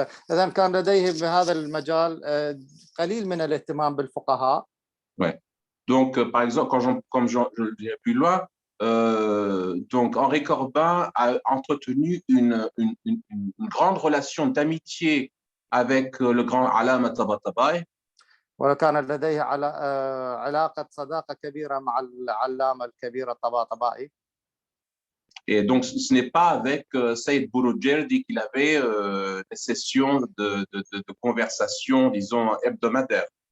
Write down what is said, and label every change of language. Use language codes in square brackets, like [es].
[ar] إذن كان لديه بهذا المجال قليل من الاهتمام بالفقهاء. [fr] Ouais. Donc, par exemple, comme je le dirai plus loin, donc Henri Corbin a entretenu une grande relation d'amitié avec le grand Allama Tabatabai. [ar] وكان لديه علاقة صداقة كبيرة مع العلامة الكبير الطباطبائي. [fr] Et donc, ce n'est pas avec Saïd Bouroujerdi qu'il avait des sessions de conversation, disons, hebdomadaires.